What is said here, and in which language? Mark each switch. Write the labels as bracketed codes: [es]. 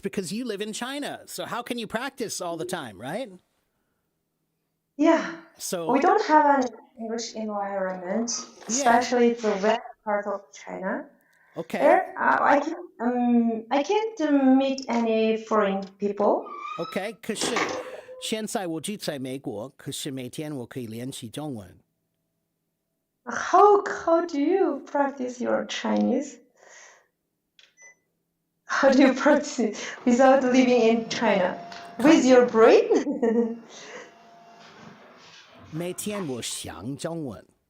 [en] Because you live in China. So how can you practice all the time, right? Yeah. So We don't have an English environment, especially the west part of China. okay. There, I can't meet any foreign people. [zh] OK，可是现在我住在美国，可是每天我可以练习中文。 [en] How do you practice your Chinese? How do you practice it without living in China? With your brain? [zh] 每天我想中文。